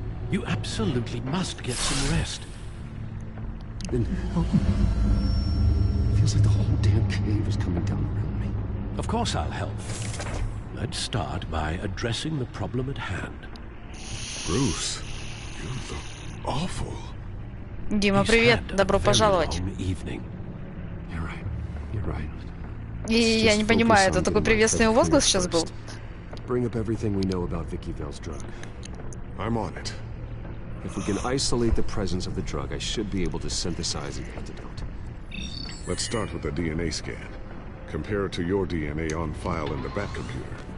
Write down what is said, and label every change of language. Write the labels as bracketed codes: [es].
[en] You absolutely must get some rest. Then help me. Feels like the whole damn cave is coming down around me. Of course I'll help. Let's start by addressing the problem at hand. Bruce, you look awful. [ru] Дима, привет, добро пожаловать. [en] You're right. [ru] И я не понимаю, это такой приветственный возглас сейчас был? [en] Bring up everything we know about Vicky Vale's drug. I'm on it. If we can isolate the presence of the drug, I should be able to synthesize an antidote. Let's start with the DNA scan. Compare it to your DNA on file in the Bat computer.